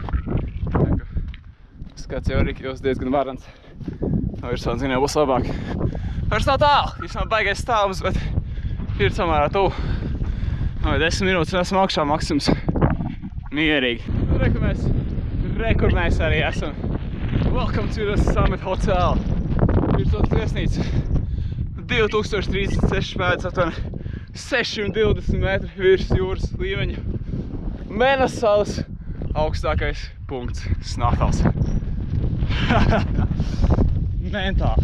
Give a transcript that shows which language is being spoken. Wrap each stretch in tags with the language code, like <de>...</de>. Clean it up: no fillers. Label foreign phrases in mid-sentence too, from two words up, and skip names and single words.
<lv>Skats jau arī kļūst diezgan varants. No virsotnes gan jau būs labāk. Vairs nav tālu, īstenībā baigais stāvums, bet ir samērā tuvu. 10 minūtes un esam augšā maksimums. Mierīgi. Re, kur mēs arī esam.</lv> <en>Welcome to the Summit Hotel.</en> <lv>Virsotnes viesnīca. 2036 pēdas aptuveni 620 metri virs jūras līmeņa. Mēnes salas augstākais punkts Snafels. Mentāli.</lv>